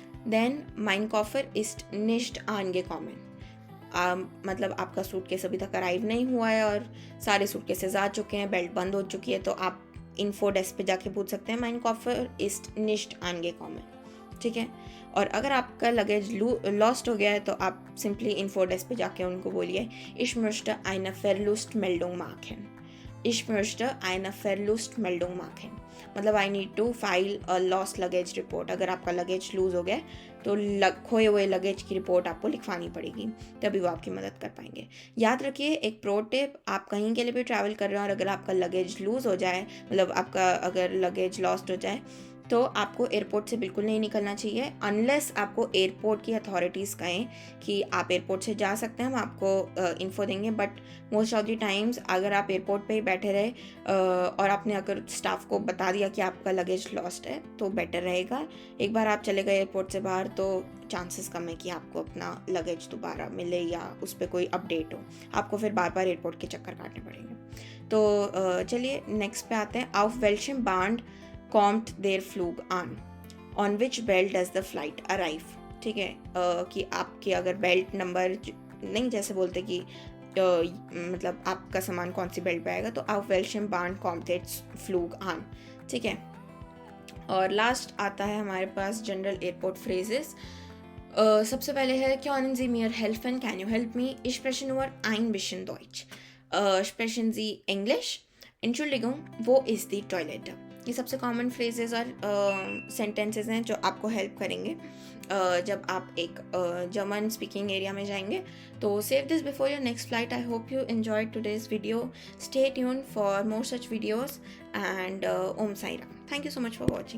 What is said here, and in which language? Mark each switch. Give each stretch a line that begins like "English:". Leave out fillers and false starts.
German: देन माइन कॉफर इस्ट निश्ट angekommen.
Hindi: मतलब आपका suitcase अभी तक अराइव नहीं हुआ है और सारे सूटकेसेस आ चुके हैं, बेल्ट बंद हो चुकी है, तो आप इन्फो डेस्क पे जाके पूछ सकते हैं
German: माइन कॉफर इस्ट निश्ट angekommen.
Hindi: ठीक है, और अगर आपका लगेज लॉस्ट हो गया है तो आप सिंपली इन्फो डेस्क पे जाके उनको बोलिए
German: ich möchte eine Verlustmeldung machen. Ich möchte eine Verlustmeldung machen.
Hindi: मतलब
English: I need to file a lost luggage report.
Hindi: अगर आपका लगेज लूज हो गया तो खोए हुए लगेज की रिपोर्ट आपको लिखवानी पड़ेगी, तभी वो आपकी मदद कर पाएंगे. याद रखिए एक प्रो टिप, आप कहीं के लिए भी ट्रैवल कर रहे हैं और अगर आपका लगेज लूज हो जाए, मतलब आपका अगर लगेज लॉस्ट हो जाए, तो आपको एयरपोर्ट से बिल्कुल नहीं निकलना चाहिए अनलेस आपको एयरपोर्ट की अथॉरिटीज़ कहें कि आप एयरपोर्ट से जा सकते हैं, हम आपको इन्फो देंगे. But most of the times अगर आप एयरपोर्ट पे ही बैठे रहे और आपने अगर स्टाफ को बता दिया कि आपका लगेज लॉस्ट है तो बेटर रहेगा. एक बार आप चले गए एयरपोर्ट से बाहर तो चांसेस कम है कि आपको अपना लगेज दोबारा मिले या उस पर कोई अपडेट हो. आपको फिर बार बार एयरपोर्ट के चक्कर काटने पड़ेंगे. तो चलिए नेक्स्ट पे आते हैं.
German: auf welchem Band kommt der Flug an?
English: On which belt does the flight arrive?
Hindi: ठीक है, कि आपके अगर बेल्ट नंबर नहीं, जैसे बोलते कि मतलब आपका सामान कौन सी बेल्ट पे आएगा, तो
German: auf welchem Band kommt der Flug an.
Hindi: ठीक है, और लास्ट आता है हमारे पास जनरल एयरपोर्ट फ्रेजेस. सबसे पहले है
German: können Sie mir helfen?
English: Can you help me?
German: Ich spreche nur ein bisschen Deutsch. Sprechen Sie English? Entschuldigung, wo ist die Toilette?
Hindi: ये सबसे कॉमन फ्रेजेस और सेंटेंसेस हैं जो आपको हेल्प करेंगे जब आप एक जर्मन स्पीकिंग एरिया में जाएंगे.
English: तो save this before your next flight. I hope you enjoyed today's video. Stay tuned for more such videos and Om Sai Ram. Thank you so much for watching.